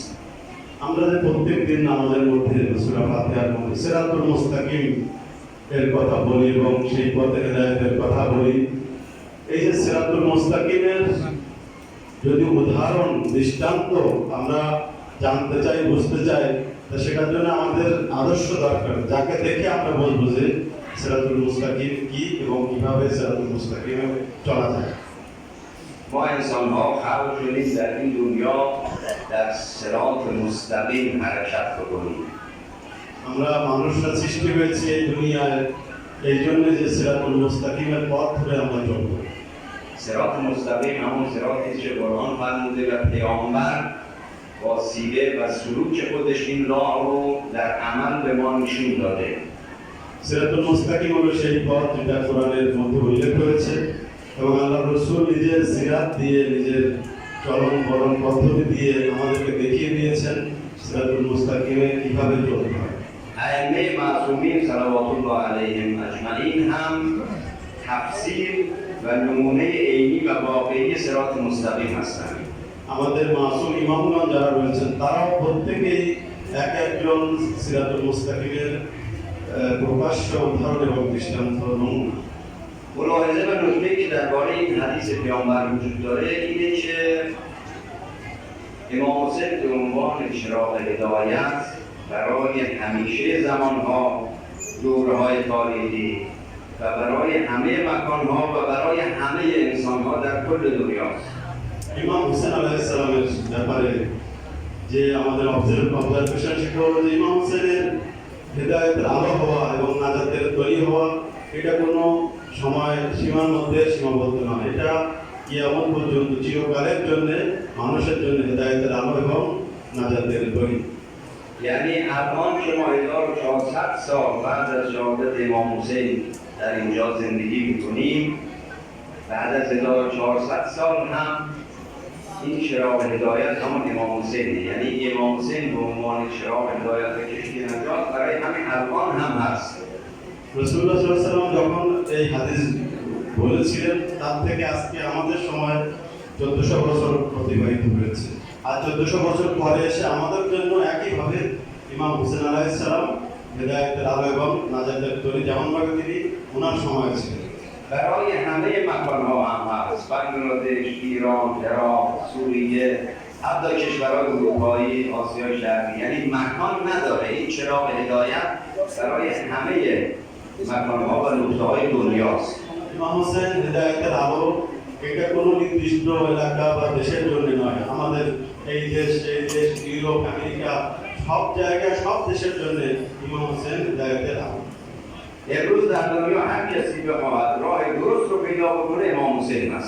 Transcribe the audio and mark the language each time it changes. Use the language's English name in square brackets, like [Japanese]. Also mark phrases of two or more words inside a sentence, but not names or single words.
[Bangla] আমরা যে প্রত্যেকদিন নামাজের মধ্যে সূরা ফাতিহার মধ্যে [Arabic] صراط المستقيم [Bangla] এর কথা বলি এবং সেই পথে হেদায়েতের কথা বলি, এই যে [Arabic] صراط المستقيم [Bangla] যদি উদাহরণ দৃষ্টান্ত আমরা জানতে চাই, বুঝতে চাই, তা সেটার জন্য আমাদের আদর্শ দরকার, যাকে দেখে আমরা বলবো যে [Arabic] صراط المستقيم [Bangla] কি এবং কিভাবে [Arabic] صراط المستقيم [Bangla] চলা যায়। [Persian] ما انسان ها خلق شدیم در این دنیا در صراط مستقیم حرکت بکنیم. [Bangla] আমরা মানুষরা সৃষ্টি হয়েছি এই দুনিয়ায় এই জন্য যে [Arabic] صراط المستقيم [Bangla] পথ ধরে আমরা চলবো। [Persian] صراط مستقیم همون صراطی که قرآن فرموده و پیامبر با سیره و سلوک خودش این راه رو در عمل به ما نشون داده. [Arabic] صراط المستقيم [Bangla] হলো সেই পথ যেটা কোরআনের মধ্যে উল্লেখ করেছে এবং আল্লাহ রসুল নিজের সিরাত দিয়ে, নিজের চলন বরণ পদ্ধতি দিয়ে আমাদেরকে দেখিয়ে দিয়েছেন [Arabic] صراط المستقيم [Bangla] কিভাবে চলতে হয়। [Persian] ائمه معصومین [Arabic] صلوات الله علیهم اجمعین [Persian] هم تفسیر و نمونه عینی و واقعی صراط مستقیم هستند. [Bangla] আমাদের মাসুম ইমামগণ যারা রয়েছেন তারাও প্রত্যেকেই এক একজন [Arabic] صراط المستقيم [Bangla] প্রকাশ্য উদাহরণ এবং দৃষ্টান্ত নমুনা। [Persian] ملاحظه و نکته‌ای که درباره این حدیث پیامبر وجود داره اینه که امام حسین به عنوان چراغ هدایت برای همیشه زمانها، دوره‌های تاریخی و برای همه مکانها و برای همه انسانها در کل دنیاست. [Bangla] ইমাম হুসেন [Arabic] عليه السلام [Bangla] ব্যাপারে যে আমাদের অবজারভেশন সেটা হলো যে ইমাম হুসেনের হেদায়েতের আলো হওয়া এবং নাজাতের তৈরি হওয়া এটা কোনো সময় সীমার মধ্যে সীমাবদ্ধ নয়, এটা কিয়ামত পর্যন্ত চিরকালের জন্য মানুষের জন্য হেদায়েতের আলো এবং নাজাতের তৈরি। [Persian] یعنی الان که ما 1400 سال بعد از شهادت امام حسین در اینجا زندگی می‌کنیم، بعد از 1400 سال هم این چراغ هدایت همون امام حسینه، یعنی امام حسین به عنوان چراغ هدایت و کشتی نجات برای همین الان هم هست. [Arabic] رسول الله صلى الله عليه وسلم [Bangla] যখন এই হাদিস বলেছিলেন তার থেকে আজকে আমাদের সময় 1400 বছর অতিবাহিত হয়েছে, আর 1400 বছর পরে এসে আমাদের জন্য একইভাবে ইমাম হুসেন [Arabic] عليه السلام [Bangla] হেদায়েতের আলো এবং নাজাতের তৈরি যেমনভাবে তিনি ওনার সময় ছিলেন। [Persian] برای همه مکان‌ها هم هست، بنگلادش، ایران، عراق، سوریه، حتی کشورهای اروپایی، آسیای شرقی، یعنی مکان نداره. این چراغ هدایت برای همه مکان‌ها و نقطه‌های دنیاست. [Bangla] ইমাম হুসেন হেদায়েতের আলো এটা কোনো নির্দিষ্ট এলাকা বা দেশের জন্য নয়, আমাদের এই দেশ, ইউরোপ, আমেরিকা সব জায়গায় সব দেশের জন্য ইমাম হুসেন হেদায়েতের আলো। [Persian] امروز در دنیا هر کسی بخواهد راه درست رو پیدا بکنه امام حسین است.